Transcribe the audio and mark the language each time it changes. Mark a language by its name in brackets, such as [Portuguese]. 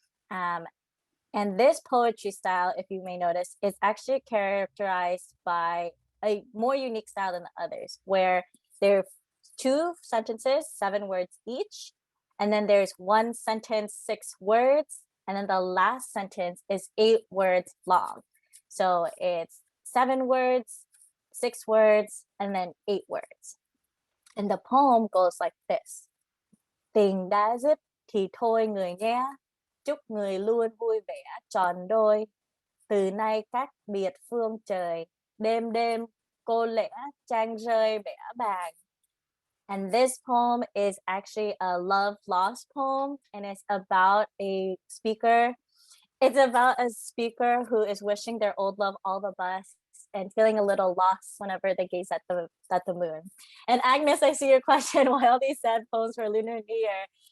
[English] And this poetry style, if you may notice, is actually characterized by a more unique style than the others, where there are 2 sentences, 7 words each, and then there's 1 sentence, 6 words, and then the last sentence is 8 words long. So it's 7 words, 6 words, and then 8 words. And the poem goes like this. [Vietnamese] Tình đã dứt thì thôi người nghe, chúc người luôn vui vẻ tròn đôi. Từ nay cách biệt phương trời, đêm đêm cô lẽ trang rơi bẽ bàng. [English] And this poem is actually a love lost poem, and it's about a speaker. It's about a speaker who is wishing their old love all the best and feeling a little lost whenever they gaze at the moon. And Agnes, I see your question, why all these sad poems for Lunar New Year?